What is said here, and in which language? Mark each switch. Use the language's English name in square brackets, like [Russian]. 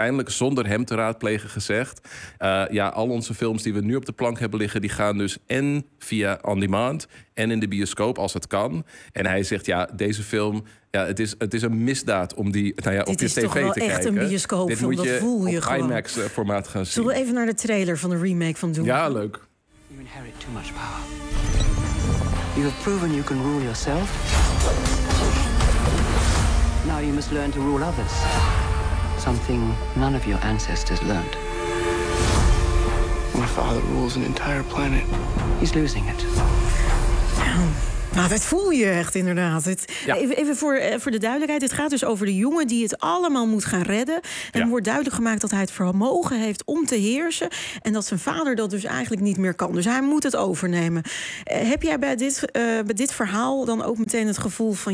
[Dutch] uiteindelijk zonder hem te raadplegen gezegd... al onze films die we nu op de plank hebben liggen... die gaan dus en via On Demand en in de bioscoop als het kan. En hij zegt, ja, deze film... Ja, het is een misdaad om die op je tv te kijken. Dit is toch wel echt een bioscoopfilm, dat voel je gewoon. Dit moet je op IMAX-formaat gaan zien. Zullen we even naar de trailer van de remake van Doom? Ja, leuk. [English] You inherit too much power. You have proven you can rule yourself. Now you must learn to rule others. Something none of your ancestors learned. My father rules an entire planet. He's losing it. [Dutch] Nou, dat voel je echt inderdaad. Even voor de duidelijkheid. Het gaat dus over de jongen die het allemaal moet gaan redden. En wordt duidelijk gemaakt dat hij het vermogen heeft om te heersen. En dat zijn vader dat dus eigenlijk niet meer kan. Dus hij moet het overnemen. Heb jij bij dit verhaal dan ook meteen het gevoel van...